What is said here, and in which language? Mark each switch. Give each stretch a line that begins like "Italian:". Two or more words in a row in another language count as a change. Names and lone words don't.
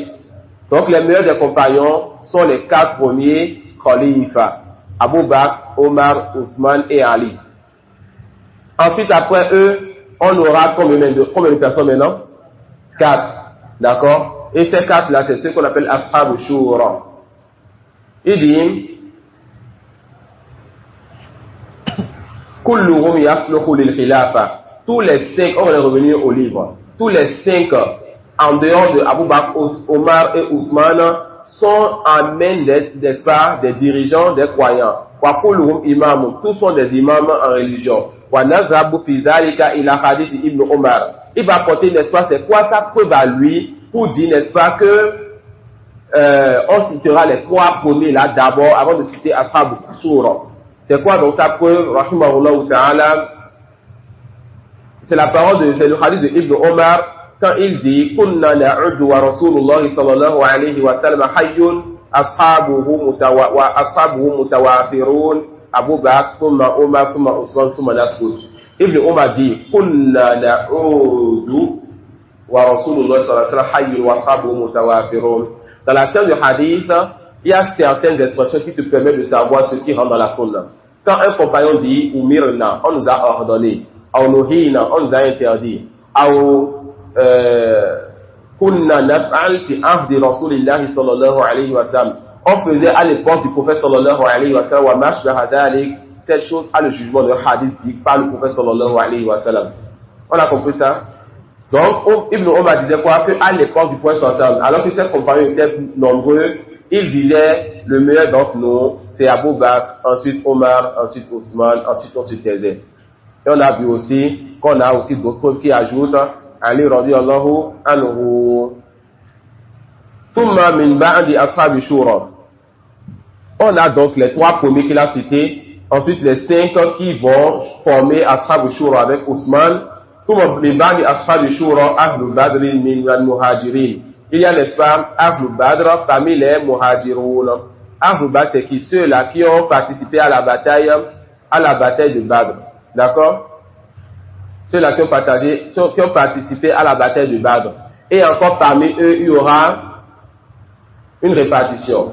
French: Donc les meilleurs des compagnons sont les 4 premiers khalifas, Abu Bakr, Omar, Othman et Ali. Ensuite, après eux, on aura combien de personnes maintenant? 4. D'accord? Et ces 4 là, c'est ceux qu'on appelle
Arabic: أصحاب الشورى.
French: Il dit
Arabic: كلهم يصلح للخلافة.
French: Tous les 5, on va revenir au livre. Tous les 5 en dehors de Abu Bakr, Omar et Ousmane sont en main n'est-ce pas, des dirigeants, des croyants.
Arabic: وكلهم إمام,
French: tous sont des imams en religion.
Arabic: ونذهب في ذلك إلى حديث ابن عمر.
French: Il va porter, n'est-ce pas, c'est quoi sa preuve à lui pour dire, n'est-ce pas, que on citera les 3 premiers là d'abord avant de citer
Arabic: أصحاب الشورى.
French: C'est quoi donc sa preuve?
Arabic: رحمه الله تعالى.
French: C'est la parole c'est le hadith de Ibn Omar quand il dit
Arabic: كنا نعد ورسول الله صلى الله عليه وسلم حي أصحابه متوافرون أبو بكر ثم عمر ثم عثمان ثم نصرد.
French: Ibn Omar dit
Arabic: كنا نعد ورسول الله صلى الله عليه وسلم حي وأصحابه متوافرون.
French: Dans la scène du hadith, il y a certaines expressions qui te permettent de savoir ce qui rentre dans la sunna. Quand un compagnon dit umirna, on nous a ordonné, ou nuhina, on nous a interdit, ou
Arabic: كنا نفعل في عهد رسول الله صلى الله عليه وسلم,
French: on faisait à l'époque du prophète
Arabic: صلى الله عليه وسلم وما أشبه ذلك,
French: cette chose a le jugement de hadith dit par le prophète
Arabic: صلى الله عليه وسلم.
French: On a compris ça? Donc Ibn Omar disait quoi? Que à l'époque du prophète
Arabic: صلى الله عليه وسلم,
French: alors que ses compagnons étaient nombreux, il disait le meilleur d'entre nous c'est Abu Bakr, ensuite Omar, ensuite Ousmane, ensuite on se taisait. Et on a vu aussi qu'on a aussi d'autres preuves qui ajoutent Ali
Arabic: رضي الله عنه. ثم من بعد أصحاب الشورى.
French: On a donc les 3 premiers qu'il a cités, ensuite les 5 qui vont former
Arabic: أصحاب الشورى
French: avec Ousmane.
Arabic: ثم من بعد أصحاب الشورى أهل بدر من المهاجرين.
French: Il y a les femmes
Arabic: أهل بدر
French: parmi les muhajiroun.
Arabic: أهل بدر,
French: c'est qui? Ceux-là qui ont participé à la bataille de Badr. D'accord? Ceux-là qui ont participé à la bataille de Badr. Et encore parmi eux, il y aura une répartition.